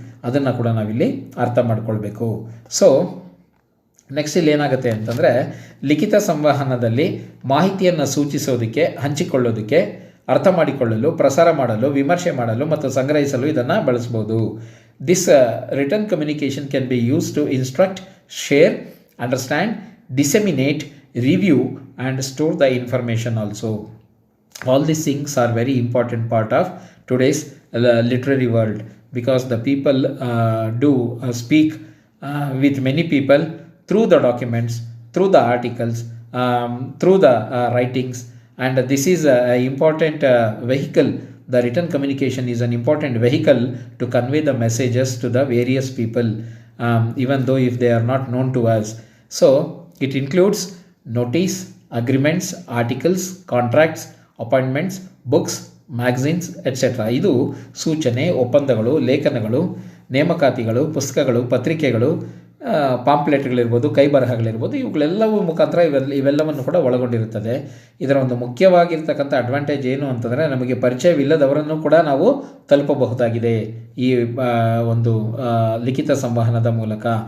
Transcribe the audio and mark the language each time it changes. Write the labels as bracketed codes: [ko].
[kn] ಅದನ್ನು ಕೂಡ ನಾವಿಲ್ಲಿ ಅರ್ಥ ಮಾಡ್ಕೊಳ್ಬೇಕು. ಸೊ ನೆಕ್ಸ್ಟ್ ಇಲ್ಲಿ ಏನಾಗುತ್ತೆ ಅಂತಂದರೆ, ಲಿಖಿತ ಸಂವಹನದಲ್ಲಿ ಮಾಹಿತಿಯನ್ನು ಸೂಚಿಸೋದಕ್ಕೆ, ಹಂಚಿಕೊಳ್ಳೋದಕ್ಕೆ, ಅರ್ಥ ಮಾಡಿಕೊಳ್ಳಲು, ಪ್ರಸಾರ ಮಾಡಲು, ವಿಮರ್ಶೆ ಮಾಡಲು ಮತ್ತು ಸಂಗ್ರಹಿಸಲು ಇದನ್ನು ಬಳಸ್ಬೋದು. [en] This return communication can be use to instruct, share, understand, disseminate, review and store the information also. All these things are very important part of today's literary world, because the people do speak with many people through the documents, through the articles, through the writings, and this is an important vehicle. The written communication is an important vehicle to convey the messages to the various people, even though if they are not known to us. So it includes notice, agreements, articles, contracts, appointments, books, magazines etcetera. [kn] ಇದು ಸೂಚನೆ, ಒಪ್ಪಂದಗಳು, ಲೇಖನಗಳು, ನೇಮಕಾತಿಗಳು, ಪುಸ್ತಕಗಳು, ಪತ್ರಿಕೆಗಳು, ಪಾಂಪ್ಲೆಟ್ಗಳಿರ್ಬೋದು, ಕೈ ಬರಹಗಳಿರ್ಬೋದು, ಇವುಗಳೆಲ್ಲವೂ ಮುಖಾಂತರ ಇವೆಲ್ಲವನ್ನು ಕೂಡ ಒಳಗೊಂಡಿರುತ್ತದೆ. ಇದರ ಒಂದು ಮುಖ್ಯವಾಗಿರ್ತಕ್ಕಂಥ ಅಡ್ವಾಂಟೇಜ್ ಏನು ಅಂತಂದರೆ, ನಮಗೆ ಪರಿಚಯವಿಲ್ಲದವರನ್ನು ಕೂಡ ನಾವು ತಲುಪಬಹುದಾಗಿದೆ ಈ ಒಂದು ಲಿಖಿತ ಸಂವಹನದ ಮೂಲಕ.